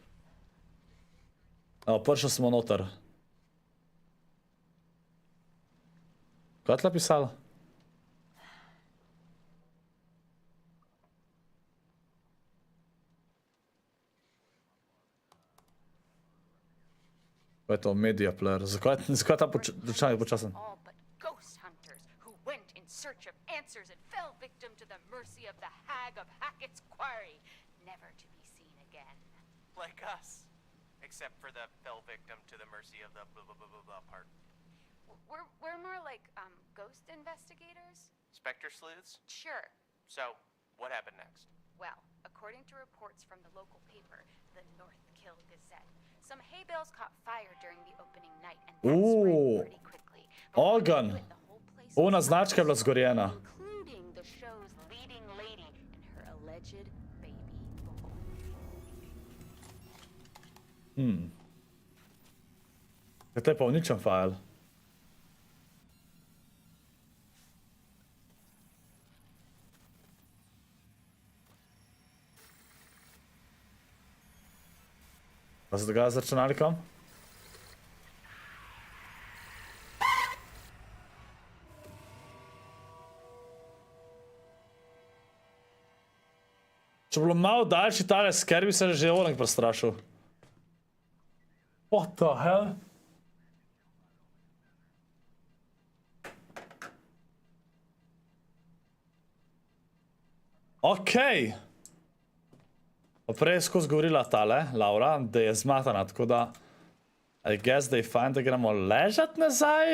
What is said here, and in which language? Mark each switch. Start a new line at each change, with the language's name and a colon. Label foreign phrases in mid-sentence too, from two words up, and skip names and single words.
Slovenian: Evo, prišli smo noter. Kaj je tle pisalo? Kaj je to?
English: Media player.
Slovenian: Zakaj je ta računalnik počasen?
English: All but ghost hunters who went in search of answers and fell victim to the mercy of the hag of Hackett's Quarry, never to be seen again. Like us. Except for the fell victim to the mercy of the blah blah blah blah blah part. We're more like ghost investigators. Spectre sleuths? Sure. So, what happened next? Well, according to reports from the local paper, the North Kill Gazette, some hay bales caught fire during the opening night and that spread pretty quickly.
Slovenian: Ogen. Ona značka je bila zgorjena.
English: Including the show's leading lady and her alleged baby boy.
Slovenian: To je pa uničen file. Pa se dogaja z računalnikom? Če bi bilo malo daljši tale sker, bi se že onek prestrašil.
English: What the hell?
Slovenian: Okej. Pa prej je skozi govorila tale, Laura, da je zmatana, tako da
English: I guess
Slovenian: da je fajn, da gremo ležat nazaj.